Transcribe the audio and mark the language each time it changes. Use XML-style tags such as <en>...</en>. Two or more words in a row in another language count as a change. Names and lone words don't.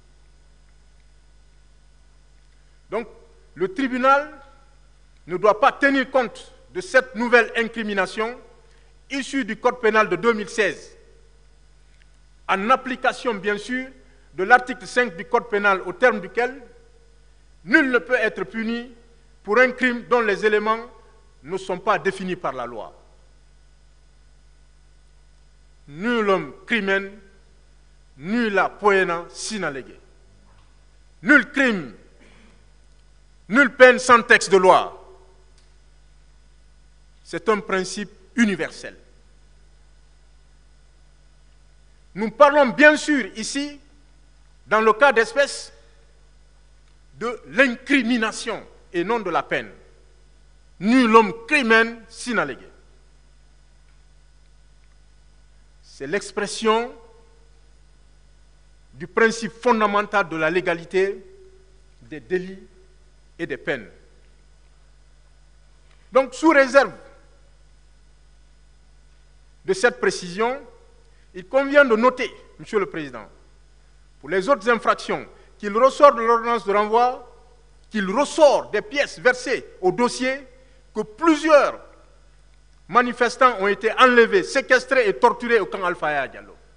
<fr>Donc, le tribunal ne doit pas tenir compte de cette nouvelle incrimination issue du code pénal de 2016, en application, bien sûr, de l'article 5 du code pénal, au terme duquel nul ne peut être puni pour un crime dont les éléments ne sont pas définis par la loi.</fr> <la>Nullum crimen, nulla poena sine lege.</la> <fr>Nul crime, nulle peine sans texte de loi. C'est un principe universel. Nous parlons bien sûr ici, dans le cas d'espèce, de l'incrimination et non de la peine.</fr> <la>Nullum crimen sine lege.</la> <fr>C'est l'expression du principe fondamental de la légalité des délits et des peines. Donc, sous réserve de cette précision, il convient de noter, Monsieur le Président, pour les autres infractions, qu'il ressort de l'ordonnance de renvoi, qu'il ressort des pièces versées au dossier, que plusieurs manifestants ont été enlevés, séquestrés et torturés au camp Alpha Yaya Diallo.</fr>